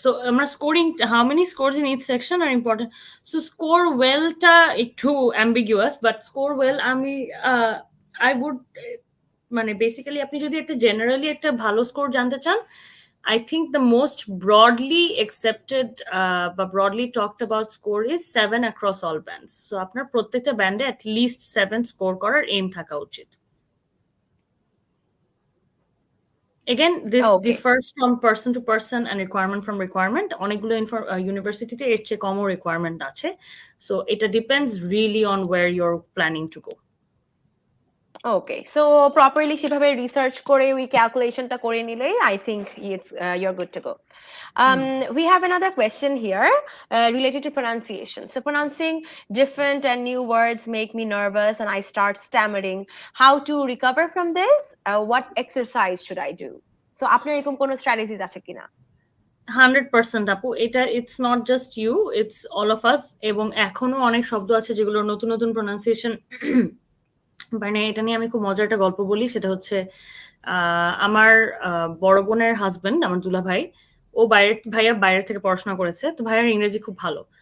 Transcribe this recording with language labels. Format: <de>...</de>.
<en>So আমরা scoring, how many scores in each section are important? So score well টা একটু ambiguous, but score well আমি I would</en> <bn>মানে basically আপনি যদি একটা জেনারেলি একটা ভালো স্কোর জানতে চান,</bn> <en>I think the most broadly accepted বা broadly talked about score is 7 across all bands.</en> <bn>So আপনার প্রত্যেকটা ব্যান্ডে at least 7 স্কোর করার এম থাকা উচিত।</bn> <en>Again, this differs from person to person and requirement from requirement.</en> <bn>অনেকগুলো ইউনিভার্সিটিতে এর চেয়ে কমও রিকোয়ারমেন্ট আছে।</bn> <en>So এটা depends really on where you're planning to go. Okay, so properly</en> <bn>সেভাবে রিসার্চ করে ওই ক্যালকুলেশনটা করে নিলেই</bn> <en>I think it's you're good to go. We have another question here related to pronunciation. So pronouncing different and new words make me nervous and I start stammering. How to recover from this? What exercise should I do?</en> <bn>So আপনার এরকম কোনো strategies আছে কিনা?</bn> <en>100% আপু, এটা it's not just you, it's all of us.</en> <bn>এবং এখনো অনেক শব্দ আছে যেগুলো নতুন নতুন প্রোনাউন্সিয়েশন, মানে এটা নিয়ে আমি খুব মজার একটা গল্প বলি। সেটা হচ্ছে আমার বড় বোনের হাজবেন্ড, আমার দুলা ভাই, ও ভাইয়া বাইরের থেকে পড়াশোনা করেছে, তো ভাইয়ার ইংরেজি খুব ভালো।</bn>